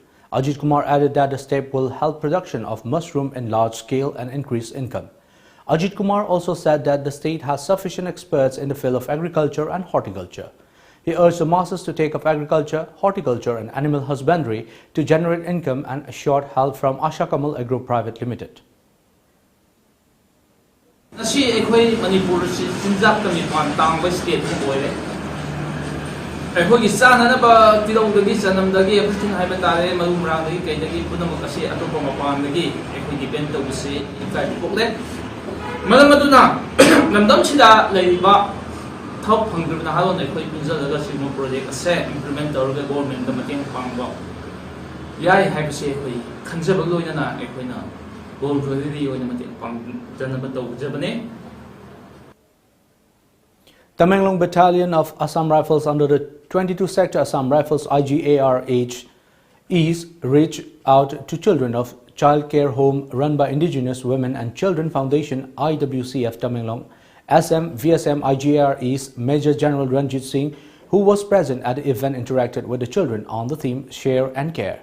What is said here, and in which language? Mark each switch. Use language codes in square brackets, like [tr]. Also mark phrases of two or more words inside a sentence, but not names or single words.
[en] Ajit Kumar added that the step will help production of mushroom in large scale and increase income. Ajit Kumar also said that the state has sufficient experts in the field of agriculture and horticulture. He urged the masses to take up agriculture, horticulture and animal husbandry to generate income and assured help from Asakamal Agro Private Limited. [mni] Manipur state ꯑꯩꯈꯣꯏꯒꯤ ꯆꯥꯅꯅꯕ ꯇꯤꯜꯍꯧꯗꯒꯤ ꯆꯅꯝꯗꯒꯤ ꯑꯦꯚ꯭ꯔꯤꯊꯤꯡ ꯍꯥꯏꯕ ꯇꯥꯔꯦ ꯃꯔꯨ ꯃꯔꯥꯡꯗꯒꯤ ꯀꯩꯗꯒꯤ ꯄꯨꯝꯅꯃꯛ ꯑꯁꯤ ꯑꯇꯣꯞꯄ ꯃꯄꯥꯟꯗꯒꯤ ꯑꯩꯈꯣꯏ ꯗꯤꯄꯦꯟ ꯇꯧꯕꯁꯤ ꯏꯀꯥꯏꯕ ꯄꯣꯛꯂꯦ ꯃꯔꯝ ꯑꯗꯨꯅ ꯂꯝꯗꯝꯁꯤꯗ ꯂꯩꯔꯤꯕ ꯊꯕꯛ ꯐꯪꯗ꯭ꯔꯤꯕ ꯅꯍꯥꯔꯣꯜ ꯑꯩꯈꯣꯏ ꯄꯨꯟꯖꯜꯂꯒ ꯁꯤꯒꯨꯝꯕ ꯄ꯭ꯔꯣꯖꯦꯛ ꯑꯁꯦ ꯏꯝꯄ꯭ꯂꯤꯃꯦꯟꯠ ꯇꯧꯔꯒ ꯒꯣꯚꯔꯟꯃꯦꯟꯠꯇ ꯃꯇꯦꯡ ꯄꯥꯡꯕ ꯌꯥꯏ ꯍꯥꯏꯕꯁꯤ ꯑꯩꯈꯣꯏ ꯈꯟꯖꯕ ꯂꯣꯏꯅꯅ ꯑꯩꯈꯣꯏꯅ ꯚꯣꯂꯨꯟꯇꯔꯤꯂꯤ ꯑꯣꯏꯅ ꯃꯇꯦꯡ ꯄꯥꯡꯖꯅꯕ ꯇꯧꯖꯕꯅꯦ. [en] Tamenglong Battalion of Assam Rifles under the 22 Sector Assam Rifles IGARH East reached out to children of child care home run by Indigenous Women and Children Foundation IWCF Tamenglong. SM VSM IGAR East Major General Ranjit Singh, who was present at the event, interacted with the children on the theme Share and Care.